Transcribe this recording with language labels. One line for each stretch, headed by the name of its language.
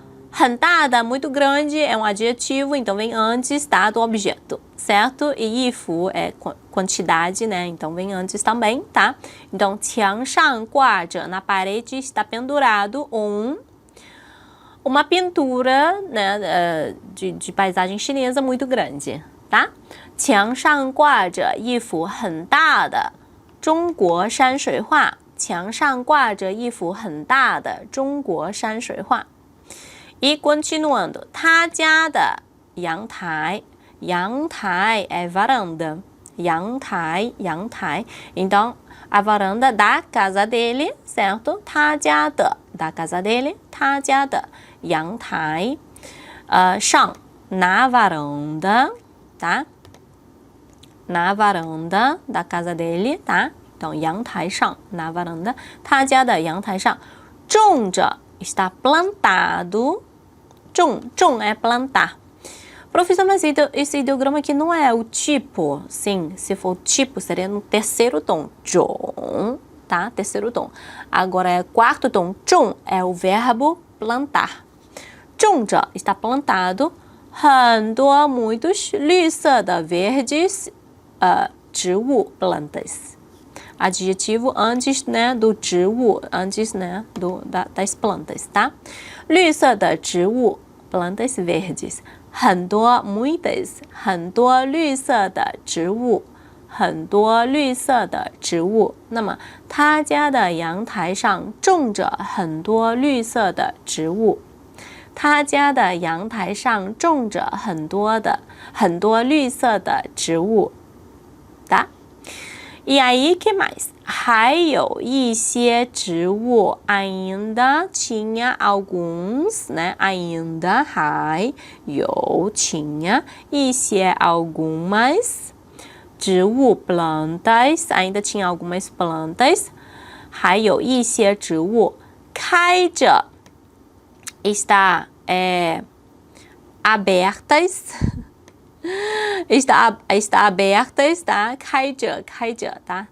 Chinese: 很大的,
Portuguese: muito grande, é um adjetivo, então vem antes, tá, do objeto, certo? E 衣服 é quantidade, né? Então vem antes também, tá? Então,
Chinese: 墙上挂着,
Portuguese: na parede está pendurado uma pintura, né, de paisagem chinesa muito grande, tá?
Chinese: 墙上挂着一幅很大的中国山水画，墙上挂着一幅很大的中国山水画。 E continuando, 他家的阳台，阳台 é varanda, 阳台，阳台。
Portuguese: Então, a varanda da casa dele, certo? 他家的 da casa dele,
Chinese: 他家的阳台，上
Portuguese: na varanda, tá? Na varanda da casa dele, tá? Então,
Chinese: 阳台上
Portuguese: na varanda,
Chinese: 他家的阳台上种着
Portuguese: está plantado, 种 é plantar. Professor, mas esse ideograma aqui não é o tipo? Sim, se for o tipo, seria no terceiro tom. 种, tá? Terceiro tom. Agora é quarto tom. 种 é o verbo plantar. 种着 está plantado. 很多 muitos
Chinese: 绿色的
Portuguese: verdes 植物 plantas. Adjetivo antes, né, do 植物 antes, né, das plantas, tá?
Chinese: 绿色的植物
Portuguese: plantas verdes.
Chinese: 很多
Portuguese: muitas
Chinese: 很多绿色的植物很多绿色的植物。那么他家的阳台上种着很多绿色的植物。他家的阳台上种着很多绿色的植物，
Portuguese: tá? E aí, que mais?
Chinese: 还有一些植物
Portuguese: ainda tinha alguns, né? Ainda 还有 tinha 一些 algumas 植物 plantas, ainda tinha algumas plantas,
Chinese: 还有一些植物开着
Portuguese: está abertas, está abertas, tá? 开着, tá?